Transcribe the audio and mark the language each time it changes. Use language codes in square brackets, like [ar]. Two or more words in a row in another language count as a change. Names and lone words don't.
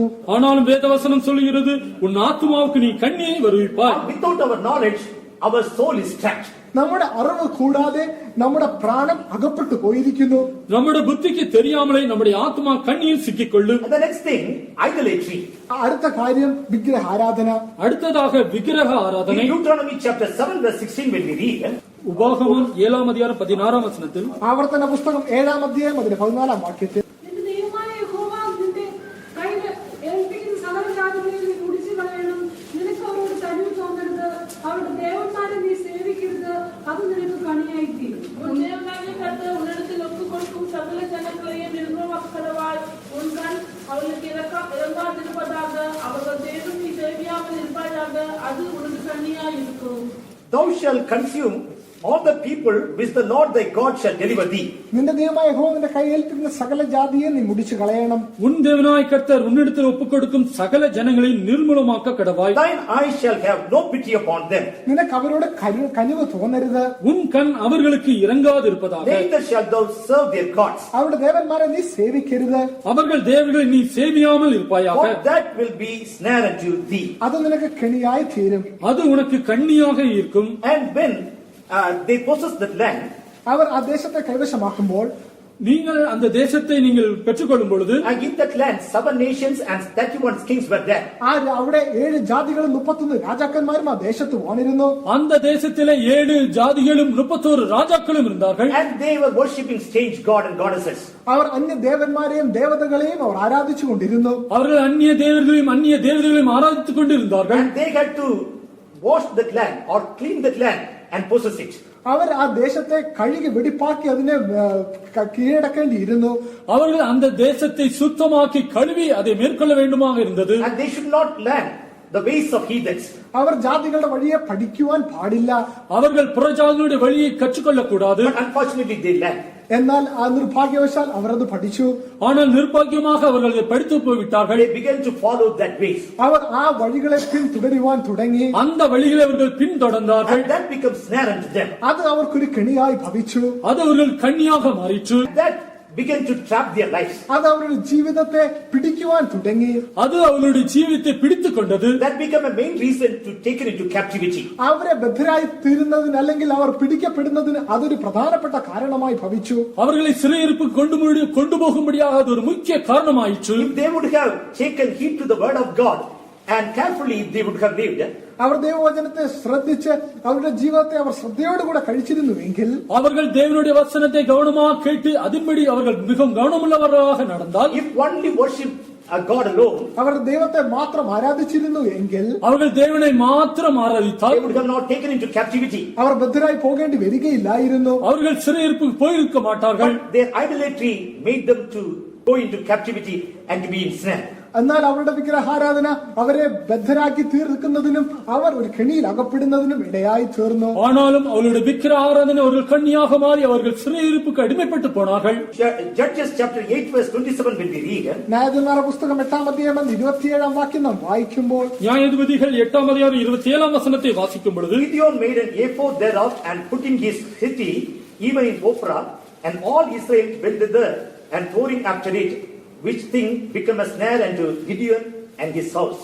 [ta] ஆனாலும் வேதவசனம் சொல்கிறது, உன் ஆத்மாவுக்கு நீ கண்ணியை வருவிப்பாய். [en] Without our knowledge, our soul is trapped. [ml] നമ്മുടെ അറിവ് കൂടാതെ നമ്മുടെ പ്രാണൻ അകപ്പെട്ടു പോയിരിക്കുന്നു. [ta] நம்முடைய புத்திக்கு தெரியாமலே நம்முடைய ஆத்மா கண்ணியில் சிக்கிக்கொள்ளும். [en] And the next thing, idolatry. [ml] അടുത്ത കാര്യം വിഗ്രഹാരാധന. [ta] அடுத்ததாக விக்கிரக ஆராதனை. [en] In Deuteronomy chapter 7 verse 16 when we read, [ta] உபாகமம் 7ஆம் அதிகாரம் 16ஆம் வசனத்தில், [ml] ആവർത്തന പുസ്തകം 7-ാം അധ്യായം അതിന്റെ 14-ാം വാക്യത്തിൽ, നിന്റെ ദൈവമായ യഹോവ നിന്റെ കയ്യിൽ ഏൽപ്പിക്കുന്ന സകല ജാതികളെയും നീ കുടിച്ചു കളയണം. നിനക്ക് അവരോട് കഴിവ് തോന്നരുത്. അവരുടെ ദേവന്മാരെ നീ സേവിക്കരുത്. അത് നിനക്ക് കണിയായിത്തീരും. [ta] உன் தேவனாகிய கர்த்தர் உன்னிடத்தில் ஒப்புக் கொடுக்கும் சகல ஜனங்களையும் நிர்மூலமாக்கிறவாய். உன் கண் அவர்களுக்கு இறங்காதிருப்பதாக. அவர்கள் தேவன் நீ சேவியாமல் இருப்பாயாக. அது உனக்கு கண்ணியாய் இருக்கும். [en] thou shalt consume all the people which the Lord thy God shall deliver thee. [ml] നിന്റെ ദൈവമായ യഹോവ നിന്റെ കയ്യേൽപ്പിക്കുന്ന സകല ജാതിയെ നീ മുടിച്ചു കളയണം. [ta] உன் தேவனாய் கர்த்தர் உன்னிடத்தில் ஒப்புக் கொடுக்கும் சகல ஜனங்களை நிர்மூலமாக்க கடவாய். [en] Thine eyes shall have no pity upon them. [ml] നിനക്ക് അവരോട് കനിവ് തോന്നരുത്. [ta] உன் கண் அவர்களுக்கு இறங்காதிருப்பதாக. [en] Neither shalt thou serve their gods. [ml] അവരുടെ ദേവന്മാരെ നീ സേവിക്കരുത്. [ta] அவர்கள் தேவர்களை நீ சேவியாமல் இருப்பாயாக. [en] For that will be snare unto thee. [ml] അത് നിനക്ക് കെണിയായി തീരും. [ta] அது உனக்கு கண்ணியாக இருக்கும். [en] And when they possess that land, [ml] അവർ ആ ദേശത്തെ കൈവശമാക്കുമ്പോൾ, [ta] நீங்கள் அந்த தேசத்தை நீங்கள் பெற்றுக்கொள்ளும் பொழுது, [en] and in that land 7 nations and 31 kings were there. [ml] അവിടെ 7 ജാതികളും 31 രാജാക്കന്മാരും ആ ദേശത്ത് വാണിരുന്നു. [ta] அந்த தேசத்திலே 7 ஜாதிகளும் 31 ராஜாக்களும் இருந்தார்கள். [en] And they were worshipping strange god and goddesses. [ml] അവർ അന്യ ദേവന്മാരെയും ദേവതകളെയും അവർ ആരാധിച്ചു കൊണ്ടിരുന്നു. [ta] அவர்கள் அந்நிய தேவர்களையும் அந்நிய தேவதைகளையும் ஆராதித்துக் கொண்டிருந்தார்கள். [en] And they had to wash that land or clean that land and possess it. [ml] അവർ ആ ദേശത്തെ കഴുകി വെടിപ്പാക്കി അതിനെ കീഴടക്കേണ്ടിയിരുന്നു. [ta] அவர்கள் அந்த தேசத்தை சுத்தமாக்கி கழுவி அதை மேற்கொள்ள வேண்டுமாக இருந்தது. [en] And they should not land the ways of heathens. [ml] അവർ ജാതികളുടെ വഴിയെ പഠിക്കുവാൻ പാടില്ല. [ta] அவர்கள் புறஜாதிகளுடைய வழியை கற்றுக்கொள்ளக் கூடாது. [en] But unfortunately they learned. [ml] എന്നാൽ ആ നിർഭാഗ്യവശാൽ അവർ അത് പഠിച്ചു. [ta] ஆனால் நிர்பாக்கியமாக அவர்கள் அதை படித்து போய்விட்டார்கள். [en] They began to follow that ways. [ml] അവർ ആ വഴികളെ പിന്തുടരുവാൻ തുടങ്ങി. [ta] அந்த வழிகளை அவர்கள் பின்தொடர்ந்தார்கள். [en] And that becomes snare unto them. [ml] അത് അവർക്കൊരു കെണിയായി ഭവിച്ചു. [ta] அது அவர்கள் கண்ணியாக மாறிற்று. [en] That began to trap their lives. [ml] അത് അവരുടെ ജീവിതത്തെ പിടിക്കുവാൻ തുടങ്ങി. [ta] அது அவர்களுடைய ஜீவித்தை பிடித்துக் கொண்டது. [en] That became a main reason to take it into captivity. [ml] അവരെ ബദ്ധരായി തീരുന്നതിന് അല്ലെങ്കിൽ അവർ പിടിക്കപ്പെടുന്നതിന് അതൊരു പ്രധാനപ്പെട്ട കാരണമായി ഭവിച്ചു. [ta] அவர்களை சிறையிருப்பு கொண்டு போகும்படியாக அது ஒரு முக்கிய காரணமாயிற்று. [en] If they would have taken heed to the word of God and carefully they would have lived. [ml] അവർ ദൈവവചനത്തെ ശ്രദ്ധിച്ച് അവരുടെ ജീവിതത്തെ അവർ ശ്രദ്ധയോടുകൂടെ കഴിച്ചിരുന്നുവെങ്കിൽ, [ta] அவர்கள் தேவனுடைய வசனத்தை கவனமாக கேட்டு அதன்படி அவர்கள் மிகவும் கவனமுள்ளவர்களாக நடந்தால், [en] If only worship God alone, [ml] അവർ ദൈവത്തെ മാത്രം ആരാധിച്ചിരുന്നു എങ്കിൽ, [ta] அவர்கள் தேவனை மாத்திரம் ஆராதித்தால் [en] they would have not taken into captivity. [ml] അവർ ബദ്ധരായി പോകേണ്ടി വരികയില്ലായിരുന്നു. [ta] அவர்கள் சிறையிருப்புக்கு போயிருக்க மாட்டார்கள். [en] But their idolatry made them to go into captivity and to be ensnared. [ml] എന്നാൽ അവരുടെ വിഗ്രഹാരാധന അവരെ ബദ്ധരാക്കി തീർക്കുന്നതിനും അവർ ഒരു കെണിയിൽ അകപ്പെടുന്നതിനും ഇടയായി തീർന്നു. [ta] ஆனாலும் அவர்களுடைய விக்கிர ஆராதனை அவர்கள் கண்ணியாக மாறி அவர்கள் சிறையிருப்புக்கு அடிமைப்பட்டு போனார்கள். [en] Judges chapter 8 verse 27 when we read. [ml] ന്യായാധിപന്മാരുടെ പുസ്തകം 8-ാം അധ്യായം 27-ാം വാക്യം നാം വായിക്കുമ്പോൾ, [ta] நியாயாதிபதிகள் 8-ாம் அதிகாரம் 27-ாம் வசனத்தை வாசிக்கும் பொழுது, [en] Gideon made an ephod thereof and put in his city, even in Ophrah, and all Israel went thither and pouring after it, which thing became a snare unto Gideon and his house.